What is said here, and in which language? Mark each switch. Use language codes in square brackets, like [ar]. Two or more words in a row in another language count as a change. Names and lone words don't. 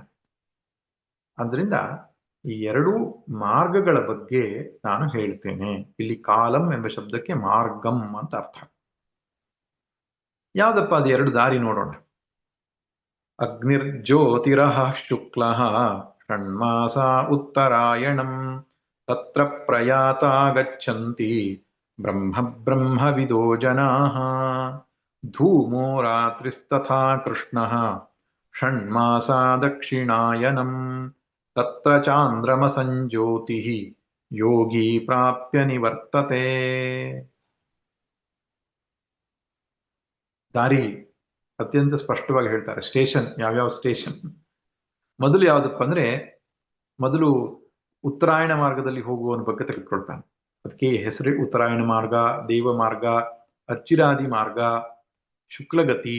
[kn] ಆದ್ದರಿಂದ ಈ ಎರಡೂ ಮಾರ್ಗಗಳ ಬಗ್ಗೆ ನಾನು ಹೇಳ್ತೇನೆ. ಇಲ್ಲಿ ಕಾಲಂ ಎಂಬ ಶಬ್ದಕ್ಕೆ ಮಾರ್ಗಂ ಅಂತ ಅರ್ಥ. ಯಾವ್ದಪ್ಪ ಅದು ಎರಡು ದಾರಿ? ನೋಡೋಣ. [sa] ಅಗ್ನಿರ್ಜ್ಯೋತಿರಃ ಶುಕ್ಲಃ ಷಣ್ಮಾಸ ಉತ್ತರಾಯಣಂ ತತ್ರ ಪ್ರಯಾತಾ ಗಚ್ಚಂತಿ ಬ್ರಹ್ಮ ಬ್ರಹ್ಮವಿದೋ ಜನಾಃ ಧೂಮೋ ರಾತ್ರಿಸ್ತಥಾ ಕೃಷ್ಣಃ ಷಣ್ಮಾಸ ದಕ್ಷಿಣಾಯನಂ ತತ್ರ ಚಾಂದ್ರಮಸಂಜ್ಯೋತಿಃ ಯೋಗಿ ಪ್ರಾಪ್ಯ ನಿವರ್ತತೆ. [kn] ದಾರಿ ಅತ್ಯಂತ ಸ್ಪಷ್ಟವಾಗಿ ಹೇಳ್ತಾರೆ. ಸ್ಟೇಷನ್, ಯಾವ್ಯಾವ ಸ್ಟೇಷನ್. ಮೊದಲು ಯಾವ್ದಪ್ಪ ಅಂದ್ರೆ, ಮೊದಲು ಉತ್ತರಾಯಣ ಮಾರ್ಗದಲ್ಲಿ ಹೋಗುವವನ ಬಗ್ಗೆ ತೆಗೆದುಕೊಳ್ತಾನೆ. ಅದಕ್ಕೆ ಹೆಸರೇ ಉತ್ತರಾಯಣ ಮಾರ್ಗ, ದೇವ ಮಾರ್ಗ, ಅಚ್ಚಿರಾದಿ ಮಾರ್ಗ, ಶುಕ್ಲಗತಿ.